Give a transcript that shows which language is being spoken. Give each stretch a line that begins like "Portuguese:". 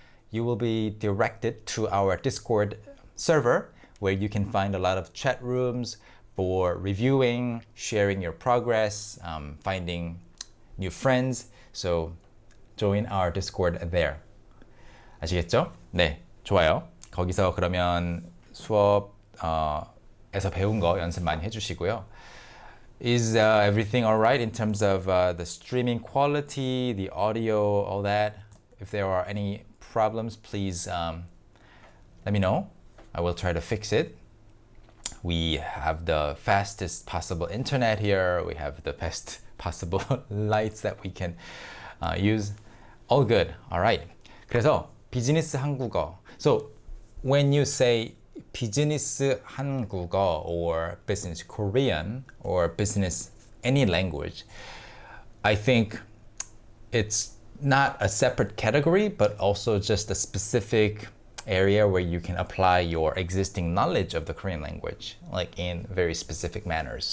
English: You will be directed to our Discord server where you can find a lot of chat rooms for reviewing, sharing your progress, finding new friends. So join our Discord there.
Korean: 아시겠죠? 네, 좋아요. 거기서 그러면 수업에서 배운 거 연습 많이 해주시고요.
English: Is everything all right in terms of the streaming quality, the audio, all that? If there are any problems, please let me know. I will try to fix it. We have the fastest possible internet here. We have the best possible lights that we can use. All good. All right.
Korean: 그래서 비즈니스 한국어.
English: So when you say 비즈니스 한국어 or business Korean or business any language, I think it's not a separate category, but also just a specific area where you can apply your existing knowledge of the Korean language, like in very specific manners.